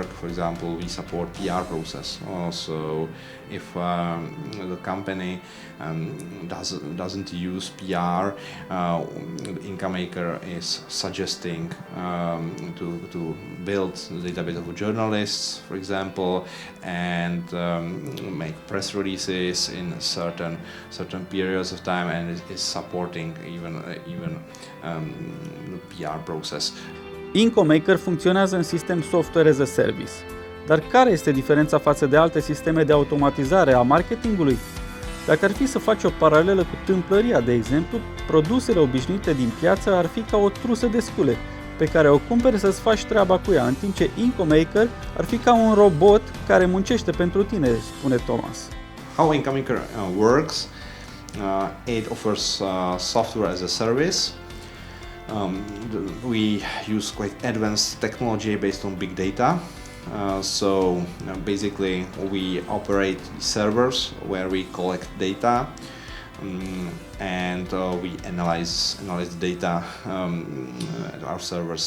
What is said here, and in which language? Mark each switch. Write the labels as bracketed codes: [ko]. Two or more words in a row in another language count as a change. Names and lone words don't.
[en] For example, we support PR process. Also, if the company doesn't use PR, IncomeMaker is suggesting to build the database of journalists, for example, and make press releases in certain periods of time, and it is supporting even the PR process. [ro] IncomeMaker funcționează în sistem [en] software as a service. [ro] Dar care este diferența față de alte sisteme de automatizare a marketingului? Dacă ar fi să faci o paralelă cu tâmplăria, de exemplu, produsele obișnuite din piață ar fi ca o trusă de scule, pe care o cumperi să-ți faci treaba cu ea, în timp ce IncomeMaker ar fi ca un robot care muncește pentru tine, spune Thomas. [en] How IncomeMaker works, it offers software as a service. We use quite advanced technology based on big data. So basically we operate servers where we collect data, and we analyze the data at our servers.